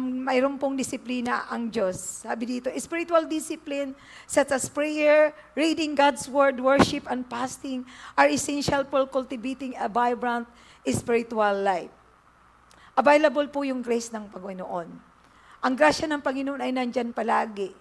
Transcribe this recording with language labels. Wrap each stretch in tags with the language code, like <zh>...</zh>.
<tl>Mayroon pong disiplina ang Diyos. Sabi dito,</tl> <en>spiritual discipline such as prayer, reading God's Word, worship, and fasting are essential for cultivating a vibrant spiritual life.</en> <tl>Available po yung grace ng Panginoon. Ang grasya ng Panginoon ay nandyan palagi.</tl>